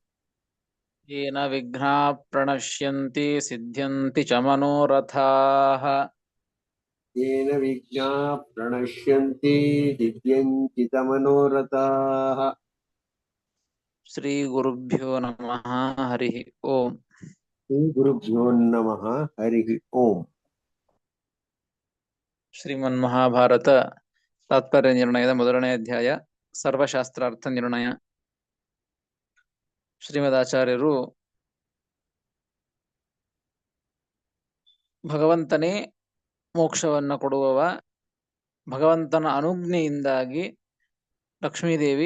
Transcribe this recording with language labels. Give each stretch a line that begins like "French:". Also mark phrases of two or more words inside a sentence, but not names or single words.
Sanskrit: येन विघ्नाः प्रणश्यन्ति सिद्ध्यन्ति च मनोरथाः येन विघ्नाः प्रणश्यन्ति सिद्ध्यन्ति च मनोरथाः। श्रीगुरुभ्यो नमः। हरिः ओम्। श्रीगुरुभ्यो नमः। हरिः ओम्।
Kannada: ಶ್ರೀಮನ್ಮಹಾಭಾರತ ತಾತ್ಪರ್ಯ ನಿರ್ಣಯದ ಮೊದಲನೇ ಅಧ್ಯಾಯ ಸರ್ವಶಾಸ್ತ್ರಾರ್ಥ ನಿರ್ಣಯ. ಶ್ರೀಮದಾಚಾರ್ಯರು ಭಗವಂತನೇ ಮೋಕ್ಷವನ್ನ ಕೊಡುವವ, ಭಗವಂತನ ಅನುಜ್ಞೆಯಿಂದಾಗಿ ಲಕ್ಷ್ಮೀದೇವಿ